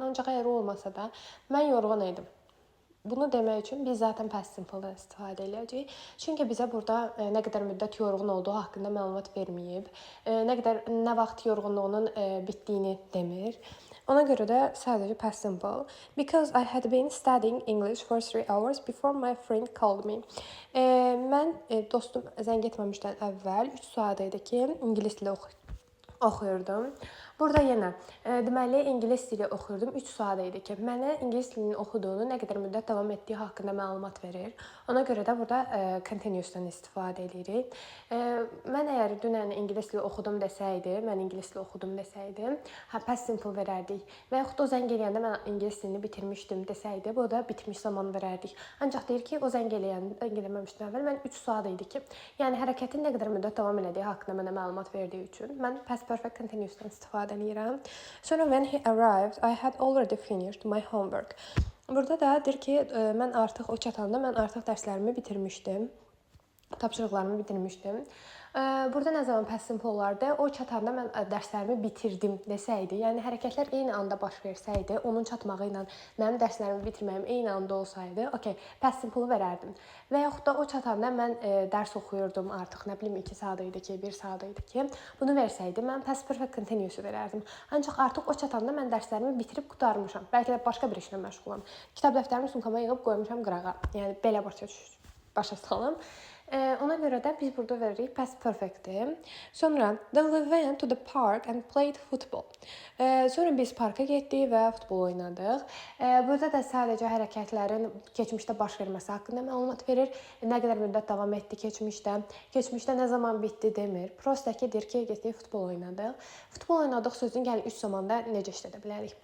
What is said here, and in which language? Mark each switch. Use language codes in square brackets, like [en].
[az] Ancaq əgər olmasa da mən yorğun idim. Bunu demək üçün biz zaten past simple-dan istifadə edəcəyik. Çünki bizə burada nə qədər müddət yorğun olduğu haqqında məlumat verməyib. Nə vaxt yorğunluğunun bitdiyini demir. Ona görə də sadəcə past simple. [en] Because I had been studying English for 3 hours before my friend called me. [az] Mən dostum zəng etməmişdən əvvəl 3 saat idi ki, ingilis dili oxuyurdum. Burada yenə deməli ingilis dili oxuyurdum 3 saat idi ki, mənə ingilis dilini oxuduğunu, nə qədər müddət davam etdiyi haqqında məlumat verir. Ona görə də burada continuousdan istifadə edirik. Mən əgər dünən ingilis dili oxudum desəydim, past simple verərdik. Və yaxud o zəng eləyəndə mən ingilis dilini bitirmişdim desəydi, burada bitmiş zaman verərdik. Ancaq deyir ki, o zəng eləməmişdən əvvəl mən 3 saat idi ki, yəni hərəkətin nə qədər müddət davam elədiyi haqqında mənə məlumat verdiyi üçün mən past perfect continuousdan istifadə edirəm. [en] Sonra when he arrived, I had already finished my homework. [az] Burada da deyir ki, mən artıq o çatanda mən artıq dərslərimi bitirmişdim. Tapşırıqlarımı bitirmişdim. Burada nə zaman past simple olardı? O çatanda mən dərslərimi bitirdim desəydi, yəni hərəkətlər eyni anda baş versəydi, onun çatmağı ilə mənim dərslərimi bitirməyim eyni anda olsaydı, okey, past simple verərdim. Və yaxud da o çatanda mən dərs oxuyurdum, artıq nə bilim 2 saat idi ki, 1 saat idi ki, bunu versəydi, mən past perfect continuous verərdim. Ancaq artıq o çatanda mən dərslərimi bitirib qurtarmışam. Bəlkə də başqa bir işlə məşğulam. Kitab dəftərimi sumkama yığıb qoymuşam qırağa. Yəni belə başa salım. Ona görə də biz burada veririk past perfect-i. [en] Sonra then we went to the park and played football. [az] Sonra biz parka getdik və futbol oynadıq. Burada da sadəcə hərəkətlərin keçmişdə baş verməsi haqqında məlumat verir. Nə qədər müddət davam etdi keçmişdə nə zaman bitdi demir. Prosta ki, deyir ki, getdik futbol oynadıq. Futbol oynadıq sözünü gəlin 3 zamanda necə işlədə bilərik?